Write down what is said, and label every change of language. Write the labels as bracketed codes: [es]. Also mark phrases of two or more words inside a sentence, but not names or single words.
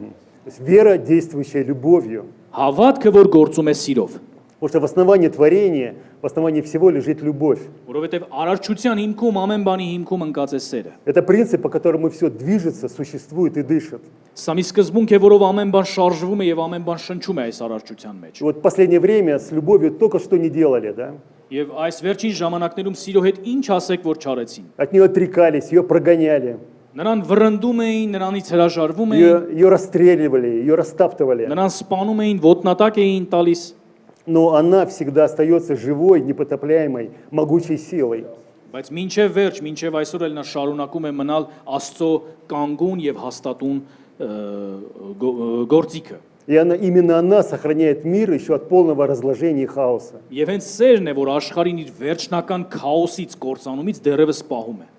[ru] То есть вера, действующая любовью. [hy] Հավատքը, որ գործում է սիրով։ [ru] Потому что в основании творения, в основании всего лежит любовь. [hy] Որովհետև արարչության հիմքում ամեն բանի հիմքում ընկած է սերը։ [ru] Это принцип, по которому все движется, существует и дышит. [hy] Սա մի սկզբունք է, որով ամեն բան շարժվում է եւ ամեն бан շնչում է այս արարչության մեջ։ [ru] И вот в последнее время с любовью только что не делали, да? [hy] Եվ այս վերջին ժամանակներում սիրո հետ ինչ ասեք, որ չարեցին։ [ru] От нее отрекались, ее прогоняли, [hy] Նրան վռնդում էին, նրանից հրաժարվում էին, [ru] ее расстреливали, ее растаптывали. [hy] նրան սպանում էին, ոտնատակ էին տալիս, [ru] Но она всегда остается живой, непотопляемой, могучей силой. [hy] բայց մինչև վերջ, մինչև այսօր էլ նա շարունակում է մնալ Աստծո կանգուն եւ հաստատուն գործիքը։ [ru] И именно она сохраняет мир еще от полного разложения и хаоса. [hy] Եվ հենց սերն է, որ աշխարհին իր վերջնական քաոսից, կործանումից դեռևս պահում է։